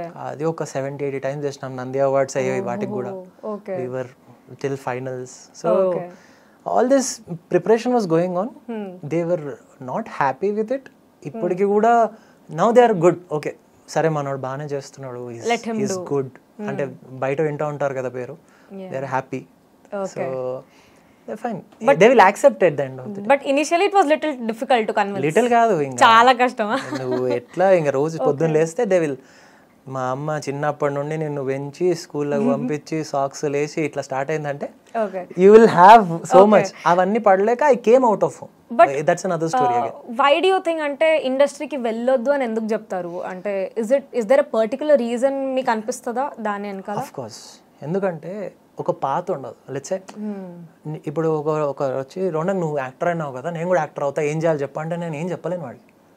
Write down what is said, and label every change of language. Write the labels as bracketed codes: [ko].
[te] అది ఒక 70-80 టైమ్స్ చేసినాం. నంది అవార్డ్స్ అయ్యాయి వాటికి కూడా. [en] We were till finals. So all this preparation was going on. They were not happy with it. [te] ఇప్పటికి కూడా [en] Now they are good. [te] Okay, సరే మనోడు బాగానే చేస్తున్నాడు, ఈస్ గుడ్ అంటే బయట వింటూ ఉంటారు కదా పేరు. [en] They are happy. So fine, but they will accept at the end of the day. But initially it was little difficult to convince. [te] Little కాదు, ఇంకా చాలా కష్టమా? నువ్వు ఎట్లా ఇంకా రోజు పొద్దున్న లేస్తే they will, మా అమ్మ చిన్నప్పటి నుండి నిన్ను పెంచి స్కూల్లోకి పంపించి సాక్స్ లేసి ఇట్లా స్టార్ట్ అయిందంటే [en] you will have so much. [te] అవన్నీ పడలేక [en] I came out of home. But that's another story again. Why do you think [te] అంటే ఇండస్ట్రీకి వెళ్ళొద్దు అని ఎందుకు చెప్తారు? అంటే is there a particular reason మీకు అనిపిస్తుందా దాని వెనకాల? [en] Of course, [te] ఎందుకంటే ఒక పాత ఉండదు. లెట్స్ సే ఇప్పుడు ఒక వచ్చి రోనన్ నువ్వు యాక్టర్ అయినావు కదా, నేను కూడా యాక్టర్ అవుతా, ఏం చేయాలి చెప్పంటే నేను ఏం చెప్పలేను వాడికి.